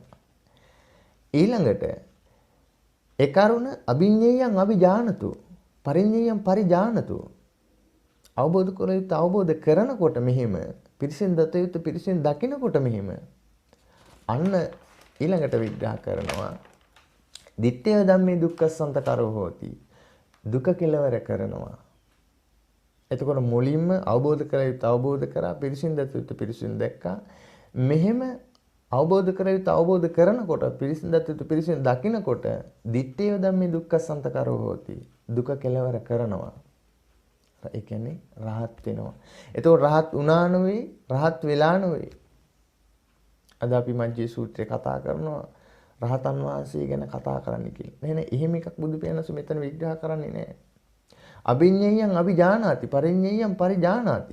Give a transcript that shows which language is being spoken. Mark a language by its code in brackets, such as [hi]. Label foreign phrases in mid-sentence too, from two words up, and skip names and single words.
[si] ඊළඟට ඒ කරුණ [pi] අභිඤ්ඤයං අභිජානතු පරිඤ්ඤයං පරිජානතු [si] අවබෝධ කළ යුත්ත අවබෝධ කරනකොට මෙහිම පිරිසින් දත යුත්ත පිරිසින් දකිනකොට මෙහිම අන්න ඊළඟට විග්‍රහ කරනවා. [pi] දිත්තේ ධම්මේ දුක්ඛසන්ත කරෝ හෝති. [si] දුක කෙලවර කරනවා. එතකොට මුලින්ම අවබෝධ කළ යුතු අවබෝධ කරා පිරිසින් දත යුතු පිරිසින් දැක්කා. මෙහෙම අවබෝධ කළ යුතු අවබෝධ කරනකොට පිරිසින් දත යුතු පිරිසින් දකිනකොට [pi] දිත්තේ ධම්මේ දුක්ඛසන්ත කරෝ හෝති. [si] දුක කෙලවර කරනවා. ඒ කියන්නේ රහත් වෙනවා. එතකොට රහත් වුණා නෙවෙයි රහත් වෙලා නෙවෙයි. අද අපි මජ්ජේ සූත්‍රය කතා කරනවා රහතන් වහන්සේ ගැන කතා කරන්න කියලා. එහෙනම් එහෙම එකක් බුදු පියාණන් මෙතන විග්‍රහ කරන්නේ නැහැ. [pi] අභිඤ්ඤයං අභිජානාති පරිඤ්ඤයං පරිජානාති.